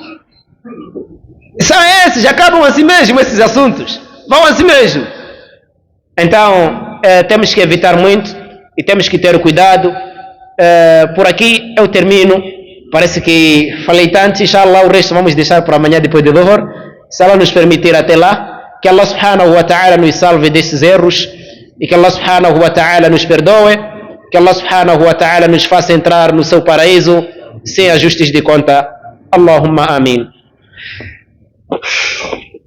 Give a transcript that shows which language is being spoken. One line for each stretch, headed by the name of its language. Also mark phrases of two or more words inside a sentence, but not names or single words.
Portuguese: São esses, acabam assim mesmo esses assuntos, vão assim mesmo. Então temos que evitar muito e temos que ter cuidado. Por aqui eu termino, parece que falei tanto, inshallah o resto vamos deixar para amanhã depois de Dhuhr. Se Allah nos permitir até lá, que
Arabic: الله سبحانه وتعالى
Portuguese: nos salve desses erros e que
Arabic: الله سبحانه وتعالى
Portuguese: nos perdoe, que
Arabic: الله سبحانه وتعالى
Portuguese: nos faça entrar no seu paraíso sem ajustes de conta.
Arabic: اللهم آمين.